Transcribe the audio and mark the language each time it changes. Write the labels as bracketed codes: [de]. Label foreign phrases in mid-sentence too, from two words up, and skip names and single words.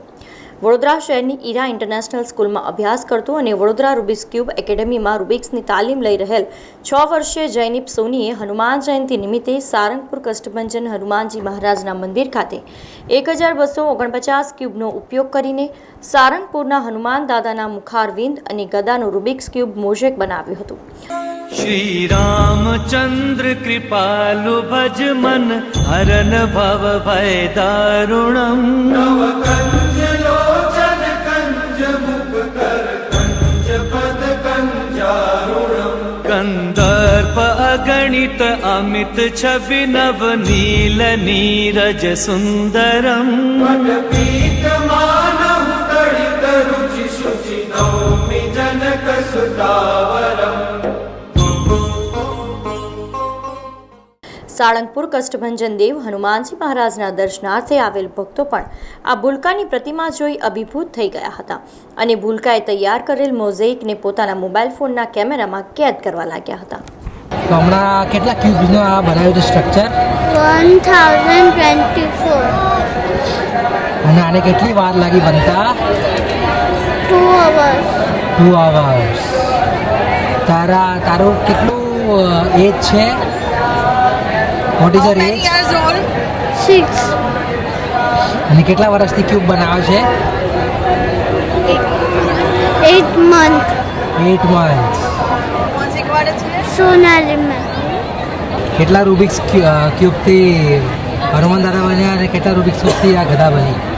[gu] વડોદરા શહેરની ઈરા ઇન્ટરનેશનલ સ્કૂલમાં અભ્યાસ કરતો અને વડોદરા રૂબિક્સ ક્યુબ એકેડેમીમાં રૂબિક્સની તાલીમ લઈ રહેલ 6 વર્ષીય જયનીપ સોનીએ હનુમાન જયંતિ નિમિત્તે સારંગપુર કષ્ટભંજન હનુમાનજી મહારાજના મંદિર ખાતે 1249 ક્યુબનો ઉપયોગ કરીને સારંગપુરના હનુમાન દાદાના મુખારવિંદ અને ગદાનું રૂબિક્સ ક્યુબ મોઝેક બનાવ્યું હતું। [sa] श्री रामचंद्र कृपालु भज मन हरन भव भय दारुणम नव कंज लोचन कंज मुख कर कंज पद कंजारुणम कंदर्प अगणित अमित छवि नव नील नीरज सुंदरम पटपीत मानव तड़ित रुचि शुचि नौमि जनक सुतावरम। [gu] સાળંગપુર કષ્ટભંજન દેવ હનુમાનજી મહારાજના દર્શનાર્થે આવેલ ભક્તો પણ આ ભૂલકાની પ્રતિમા જોઈ અભિભૂત થઈ ગયા હતા અને ભૂલકાએ તૈયાર કરેલ મોઝેઇકને પોતાના મોબાઈલ ફોનના કેમેરામાં કેદ કરવા લાગ્યા હતા। તો હમણાં કેટલા ક્યુબ્સનું આ બનાવ્યું છે સ્ટ્રક્ચર? 1024। અને આને કેટલી વાર લાગી બનતા? [en] 2 hours। 2 hours। [gu] તારું કેટલું એજ છે? [en] What is your age? 6। [gu] અને કેટલા વર્ષથી ક્યુબ બનાવે છે? [en] 8 months। 8 months। [gu] સોનાલી મેં કેટલા રૂબિક્સ ક્યુબથી હનુમાન દાદા બન્યા અને કેટલા રૂબિક્સ ક્યુબથી આ ગદા બની?